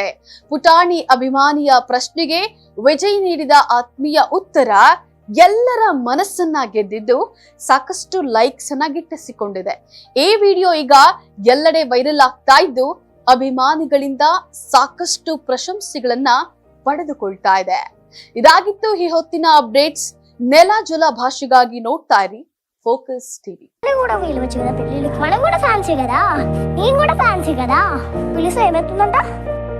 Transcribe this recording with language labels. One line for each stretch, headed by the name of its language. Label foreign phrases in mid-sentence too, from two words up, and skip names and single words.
Kannada: ಪುಟಾಣಿ ಅಭಿಮಾನಿಯ ಪ್ರಶ್ನೆಗೆ ವಿಜಯ್ ನೀಡಿದ ಆತ್ಮೀಯ ಉತ್ತರ ಎಲ್ಲರ ಮನಸ್ಸನ್ನ ಗೆದ್ದಿದ್ದು ಸಾಕಷ್ಟು ಲೈಕ್ಸ್ ಅನ್ನ ಗಿಟ್ಟಿಸಿಕೊಂಡಿದೆ. ಈ ವಿಡಿಯೋ ಈಗ ಎಲ್ಲೆಡೆ ವೈರಲ್ ಆಗ್ತಾ ಇದ್ದು ಅಭಿಮಾನಿಗಳಿಂದ ಸಾಕಷ್ಟು ಪ್ರಶಂಸೆಗಳನ್ನ ಪಡೆದುಕೊಳ್ತಾ ಇದೆ. ಇದಾಗಿತ್ತು ಈ ಹೊತ್ತಿನ ಅಪ್ಡೇಟ್ಸ್. ನೆಲ ಜಲ ಭಾಷೆಗಾಗಿ ನೋಡ್ತಾ ಇರಿ ಫೋಕಸ್ ಟಿವಿ.
Telugu: ఫ్యాన్సీ కదా నేను కూడా ఫ్యాన్సీ కదా పిలిస్తే ఏమవుతుందంట.